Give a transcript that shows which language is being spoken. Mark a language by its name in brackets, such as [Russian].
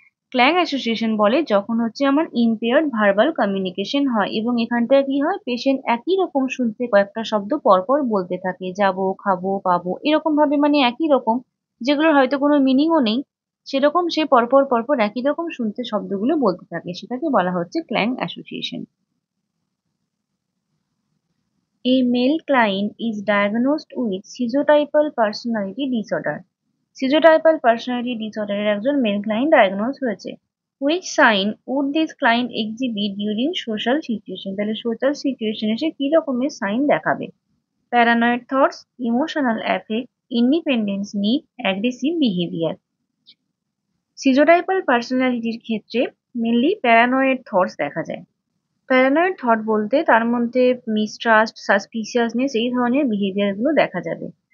[Bangla] ক্ল্যাং association বলে যখন হচ্ছে আমার impaired verbal communication হয় এবং এখানটায় কি হয়, পেশেন্ট একই রকম শুনতে কয়েকটা শব্দ পরপর বলতে থাকে, যাবো, খাবো, পাবো, এরকম ভাবে, মানে একই রকম, যেগুলোর হয়তো কোনো মিনিংও নেই, সেরকম সে পরপর পরপর একই রকম শুনতে শব্দগুলো বলতে থাকে, সেটাকে বলা হচ্ছে ক্ল্যাং association. [English] A male client is diagnosed with schizotypal personality disorder. [Bangla] Schizotypal personality disorder এর একজন মেল ক্লায়েন্ট ডায়াগনোজ হয়েছে। [English] Which sign would this client exhibit during social situation? [Bangla] তাহলে সোশ্যাল সিচুয়েশনে সে কি রকমের সাইন দেখাবে? Paranoid thoughts, emotional affect, independence need, aggressive behaviour. সিজোটাইপাল পার্সোনালিটির ক্ষেত্রে mainly paranoid thoughts দেখা যায়। প্যারানয়েড থট বলতে তার মধ্যে মিসট্রাস্ট, সাসপিসিয়াসনেস, এই ধরনের বিহেভিয়ার গুলো দেখা যাবে।